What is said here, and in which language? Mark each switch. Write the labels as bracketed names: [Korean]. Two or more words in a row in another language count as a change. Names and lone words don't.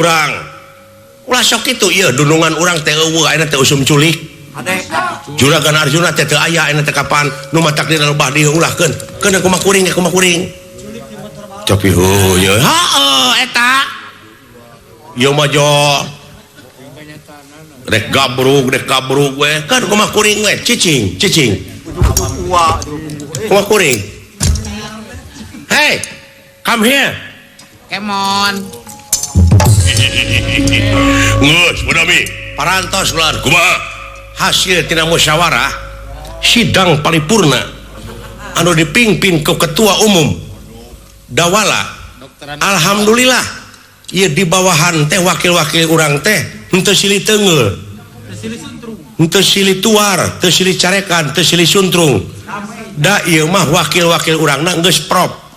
[Sundanese] urang ulah sok kitu ieu dunungan urang teh eueuh ayeuna teh usum culik Juragan Arjuna teh teu aya ayeuna teh kapan nu matak dina lobah dieu ulahkeun keun kumaha kuring tapi heuh heuh eta ieu mah jo rek gabrug we kan kumaha kuring we cicing kumaha kuring [English] hey come here kemon [Sundanese] geus budami parantos ular kumaha hasil tina musyawarah sidang paripurna anu dipimpin ku ketua umum dawala alhamdulillah ieu di bawahan teh wakil-wakil urang teh henteu silih teungeul henteu silih tuar teu silih carekan teu silih suntrung da ieu mah wakil-wakil urangna geus prop